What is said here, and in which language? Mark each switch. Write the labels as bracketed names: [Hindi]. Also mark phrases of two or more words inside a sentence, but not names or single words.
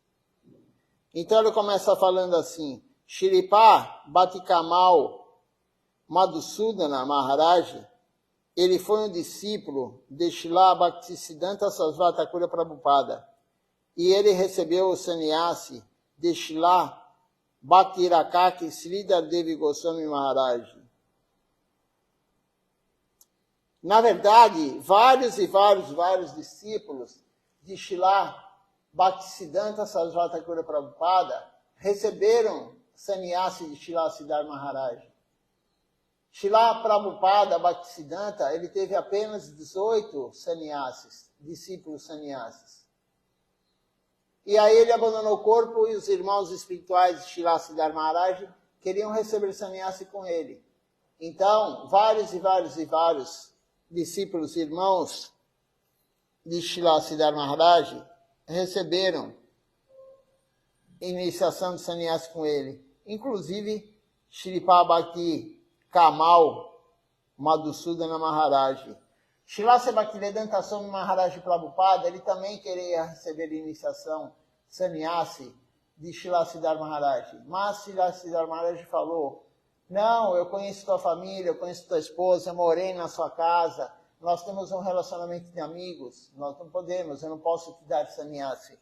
[Portuguese] Então ele começa falando assim, Shripad Bhakti Kamal Madhusudana Maharaj, ele foi um discípulo de Srila Bhaktisiddhanta Sarasvati Thakura Prabhupada, e ele recebeu o sannyasi de Srila Bhaktirakaki Sridhar Devi Goswami Maharaj. Na verdade, vários discípulos de Srila Bhaktisiddhanta Sarasvati Thakura Prabhupada receberam sannyasi de Srila Siddhar Maharaj. Srila Prabhupada Bhaktisiddhanta, ele teve apenas 18 sannyasis, discípulos sannyasis. E aí ele abandonou o corpo e os irmãos espirituais de Srila Siddhar Maharaj queriam receber sannyasi com ele. Então, vários discípulos e irmãos de Srila Siddhar Maharaj receberam iniciação de sannyasi com ele. Inclusive, Shripad Bhakti Kamal Madhusudana Maharaj. Srila Bhaktivedanta Swami Maharaj Prabhupada, ele também queria receber iniciação sannyasi de Srila Siddhar Maharaj. Mas Srila Siddhar Maharaj falou, não, eu conheço tua família, eu conheço tua esposa, eu morei na sua casa, nós temos um relacionamento de amigos, nós não podemos, eu não posso te dar sannyasi.